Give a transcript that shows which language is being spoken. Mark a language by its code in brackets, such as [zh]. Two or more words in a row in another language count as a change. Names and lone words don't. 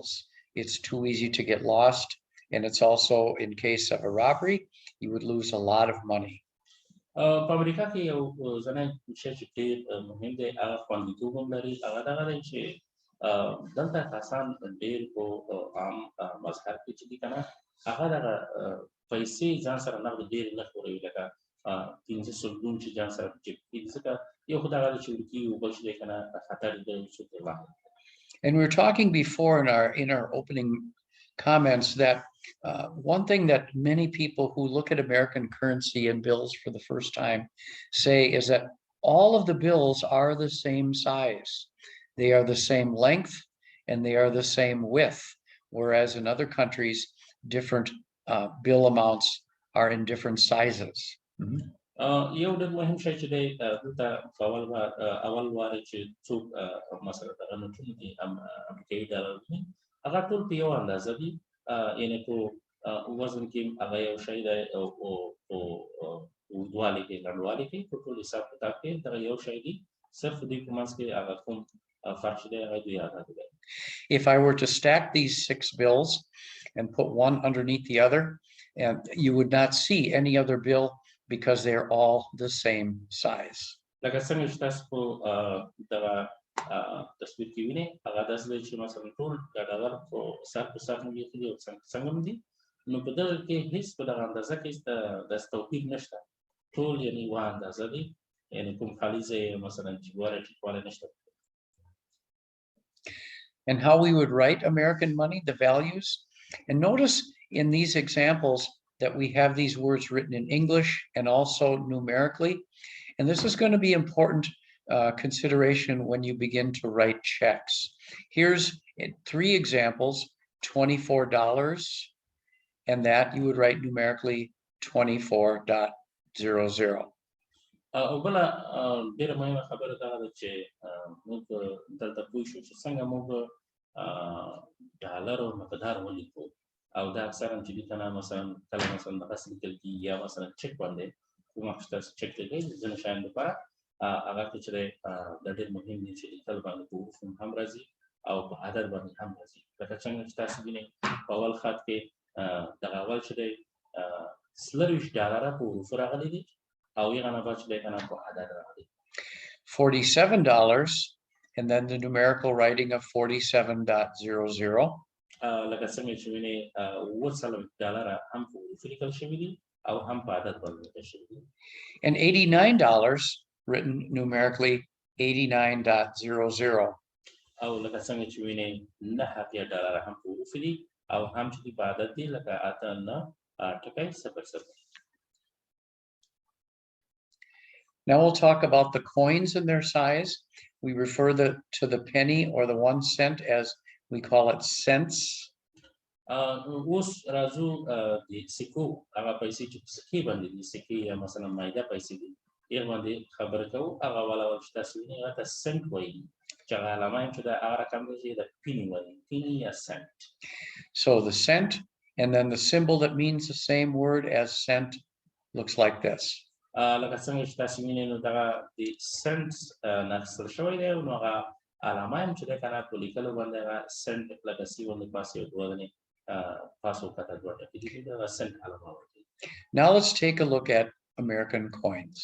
[en] It's too easy to get lost. And it's also, in case of a robbery, you would lose a lot of money. [ps] په امریکا کې یو ځنه شی چې ډېر مهم دی هغه خوندیتوب هم لري هغه دغه دی چې دلته کسان ډېر په عام مظهر کې چې دي که نه هغه دغه پیسې ځان سره نغد ډېر نه خوروي لکه 500 سلګون چې ځان سره په جیب کې ځکه یو خو دغه دی چې ورکي او بل چې دی که نه خطر دی څوک یې واخلي. [en] And we were talking before in our opening comments that one thing that many people who look at American currency and bills for the first time say is that all of the bills are the same size. They are the same length and they are the same width, whereas in other countries, different bill amounts are in different sizes. [ps] یو ډېر مهم شی چې دی دلته اول وارې چې څوک مثلا دغه نوټونه دي امریکایي ډالر دي هغه ټول په یو اندازه دي یعنې په وزن کې هغه یو شی دی او اوږدوالي کې لنډوالي کې په ټول حساب کتاب کې دغه یو شی دي صرف دوی په منځ کې هغه کوم فرق دی هغه دوی عدد دی. [en] If I were to stack these 6 bills and put one underneath the other, and you would not see any other bill because they're all the same size. [ps] لکه څنګه چې تاسو په دغه تصویر کې وینئ هغه داسې دی چې مثلا ټول د ډالر په سر په سر هم لیکلي او څنګه هم دي نو په دغه کې هیڅ په دغه اندازه کې داسې توپیر نشته ټول یعنې یوه اندازه دي یعنې کوم خالي ځای یې مثلا جګوالی ټیټوالی نشته. [en] And how we would write American money, the values. And notice in these examples that we have these words written in English and also numerically. And this is going to be important consideration when you begin to write checks. Here's 3 examples, $24, and that you would write numerically 24.00. [ps] او بله ډېره مهمه خبره دغه ده چې موږ دلته پوه شو چې څنګه موږ ډالر او مقدار ولیکو او دا اکثرا چې دي که نه مثلا کله مثلا دغسې لیکل کېږي یا مثلا چک باندې کوم وخت چې تاسو چک لیکئ د ځینو شیانو لپاره هغه کې چې دی دا ډېر مهم دي چې لیکل باندې په حروفو هم راځي او په عدد باندې هم راځي لکه څنګه چې تاسو وینئ په اول خط کې دغه اول چې دی $24 په حروفو راغلی دي او هغه نه بعد چې دی که نه په عدد راغلی [en] $47 and then the numerical writing of 47.00. [ps] لکه څنګه چې وینئ $40 هم په حروفو لیکل شوي دي او هم په عدد باندې لیکل شوي دي. [en] And $89 written numerically 89.00. [ps] او لکه څنګه چې وینئ $9 هم په حروفو دي او هم چې دي په عدد دي لکه 8.9.00. [en] Now we'll talk about the coins and their size. We refer to the penny or the 1 cent as we call it cents. [ps] اوس راځو د سکو هغه پیسې چې په سکې باندې دي سکې یا مثلا مایده پیسې دي هغې باندې خبرې کوو هغه ولول چې تاسو وینئ هغه ته سنټ وایي چې هغه علامه یې چې د هغه رقم دی چې د پیني وایي پیني یا سنټ. [en] So the cent and then the symbol that means the same word as cent looks like this. [ps] لکه څنګه چې تاسو وینئ نو دغه د سنټ نه اخیستل شوی دی نو هغه علامه هم چې دی که نه په لیکلو باندې هغه سنټ لکه سی باندې پاس یو دوه دانې پاس او کته دوه ټکي دي دغه سنټ علامه ورکوي. [en] Now let's take a look at American coins.